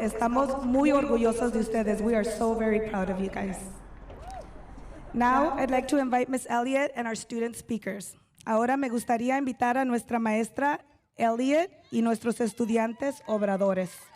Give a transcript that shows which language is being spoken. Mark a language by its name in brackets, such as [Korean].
[Spanish] Estamos muy orgullosos de ustedes. [English] We are so very proud of you guys. Now, I'd like to invite Ms. Elliott and our student speakers. [Spanish] Ahora me gustaría invitar a nuestra maestra Elliott y nuestros estudiantes obradores.